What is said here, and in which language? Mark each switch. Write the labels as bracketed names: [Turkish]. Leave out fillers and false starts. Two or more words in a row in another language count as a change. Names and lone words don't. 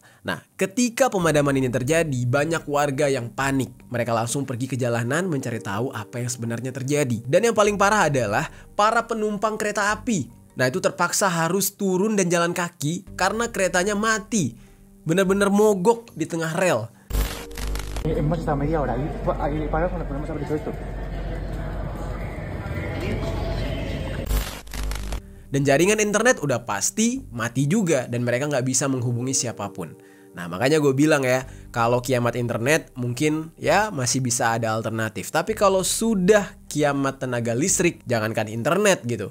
[Indonesian] Nah, ketika pemadaman ini terjadi, banyak warga yang panik. Mereka langsung pergi ke jalanan mencari tahu apa yang sebenarnya terjadi. Dan yang paling parah adalah para penumpang kereta api. Nah, itu terpaksa harus turun dan jalan kaki karena keretanya mati. Benar-benar mogok di tengah rel. [Spanish] Hemos estado media hora ahí parados cuando podemos haber hecho esto. [Indonesian] Dan jaringan internet udah pasti mati juga dan mereka nggak bisa menghubungi siapapun. Nah makanya gue bilang ya, kalau kiamat internet mungkin ya masih bisa ada alternatif. Tapi kalau sudah kiamat tenaga listrik, jangankan internet gitu.